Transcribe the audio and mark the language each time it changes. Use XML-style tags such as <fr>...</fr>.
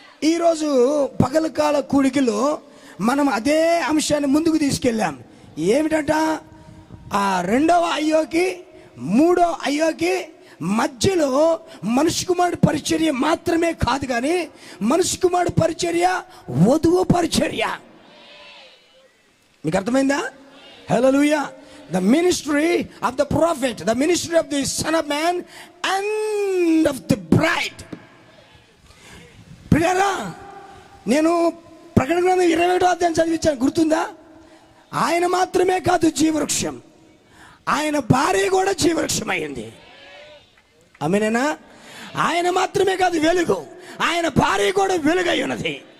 <te>ఈరోజు పగలకాల కూడికలో మనం అదే అంశాన్ని ముందుకు తీసుకెళ్ళాం. ఏమిటంట? ఆ 2వ అయ్యోకి 3వ అయ్యోకి మధ్యలో మనిషి కుమారుడు పరిచర్య మాత్రమే కాదు, కానీ మనిషి కుమారుడు పరిచర్య వధువు పరిచర్య. మీకు అర్థమైందా? హల్లెలూయా.</te> <en>The ministry of the prophet, the ministry of the son of man and of the bride.</en> <te>ప్రియరా, నేను ప్రకటన గ్రంథం 21వ అధ్యాయం చదివించాను, గుర్తుందా? ఆయన మాత్రమే కాదు జీవవృక్షం, ఆయన భార్య కూడా జీవవృక్షం అయింది. ఆమేనేనా? ఆయన మాత్రమే కాదు వెలుగు, ఆయన భార్య కూడా వెలుగై ఉన్నది.</te>